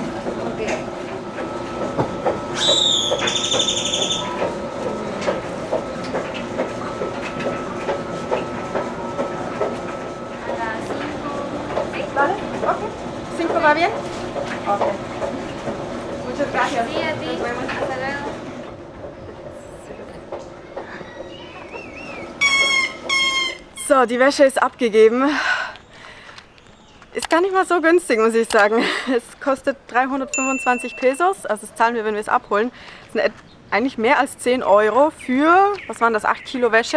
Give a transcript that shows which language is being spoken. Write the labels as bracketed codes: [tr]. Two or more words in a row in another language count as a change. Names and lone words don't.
[es] Ok. A las 5. ¿Sí? ¿Vale? Ok. ¿5 va bien? Ok. Muchas gracias. Sí, a ti. Nos vemos. Hasta luego. [de] So, die Wäsche ist abgegeben. Ist gar nicht mal so günstig, muss ich sagen. Es kostet 325 Pesos, also das zahlen wir, wenn wir es abholen. Das sind eigentlich mehr als 10 Euro für, was waren das, 8 Kilo Wäsche.